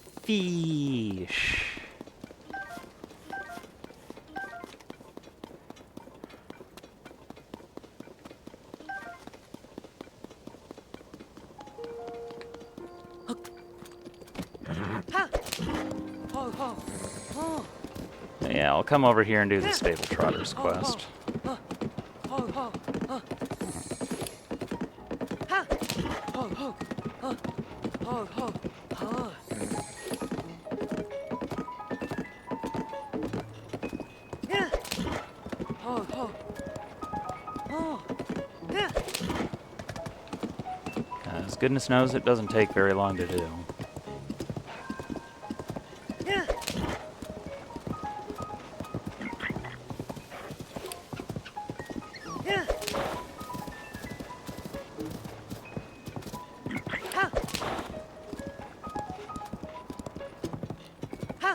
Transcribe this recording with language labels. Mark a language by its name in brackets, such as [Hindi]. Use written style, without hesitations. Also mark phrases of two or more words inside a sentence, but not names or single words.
[English] Fish. Ha! Ho, ho, ho, Yeah, I'll come over here and do the Stable Trotters quest. ho, ho, ho. Ha! Ho, ho, ho, ho, ho, ho. Yeah. Ho, ho, ho. Yeah. As goodness knows, it doesn't take very long to do. Yeah. Yeah. Ha! Ha!